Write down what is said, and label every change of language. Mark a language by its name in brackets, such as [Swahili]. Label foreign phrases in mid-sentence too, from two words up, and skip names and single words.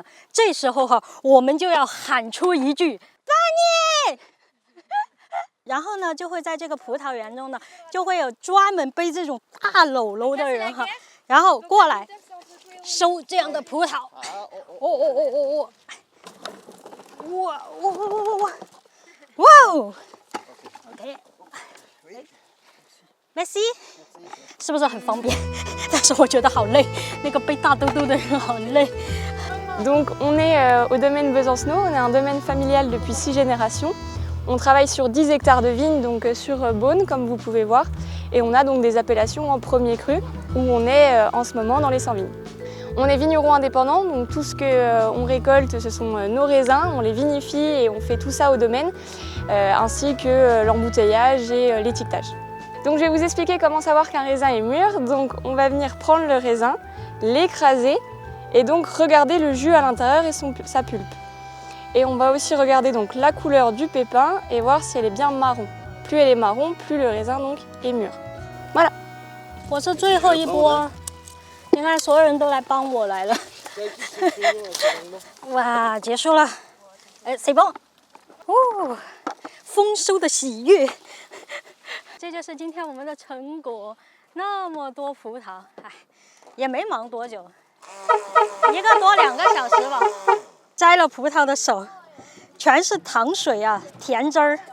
[Chinese] 这时候我们就要喊出一句“巴尼”，然后呢，就会在这个葡萄园中呢，就会有专门背这种大篓篓的人然后过来收这样的葡萄。哇哦 ，OK， merci， 是不是很方便？但是我觉得好累，那个背大兜兜的人好累。 [French] Donc on est au domaine Besancenot, on est un domaine familial depuis 6 générations. On travaille sur 10 hectares de vignes, donc sur Beaune, comme vous pouvez voir. Et on a donc des appellations en premier cru, où on est en ce moment dans les 100 vignes. On est vigneron indépendant, donc tout ce qu'on récolte, ce sont nos raisins, on les vinifie et on fait tout ça au domaine, ainsi que l'embouteillage et l'étiquetage. Donc je vais vous expliquer comment savoir qu'un raisin est mûr. Donc on va venir prendre le raisin, l'écraser et donc regarder le jus à l'intérieur et sa pulpe. Et on va aussi regarder donc la couleur du pépin et voir si elle est bien marron. Plus elle est marron, plus le raisin donc est mûr. Voilà. [Chinese] 我是最后一波，你看所有人都来帮我来了。哇，结束了。 [French] c'est bon。 [Chinese] 哇， 丰收的喜悦。这就是今天我们的成果，那么多葡萄，哎，也没忙多久，1个多2个小时吧。摘了葡萄的手，全是糖水啊，甜汁儿。